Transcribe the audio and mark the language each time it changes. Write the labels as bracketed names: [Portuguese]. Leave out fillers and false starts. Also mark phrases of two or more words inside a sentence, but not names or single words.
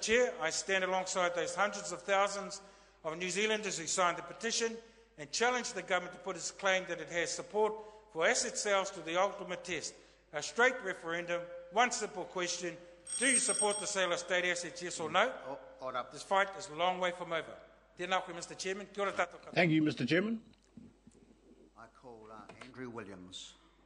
[English] Chair, I stand alongside those hundreds of thousands of New Zealanders who signed the petition and challenge the government to put its claim that it has support for asset sales to the ultimate test. a straight referendum, one simple question. Do you support the sale of state assets, yes or no? Order. This fight is a long way from over. [Māori] Tēnā koe, [English] Mr. Chairman. [Māori] Kia ora tātou katoa. [English] Thank you, Mr. Chairman. I call Andrew Williams.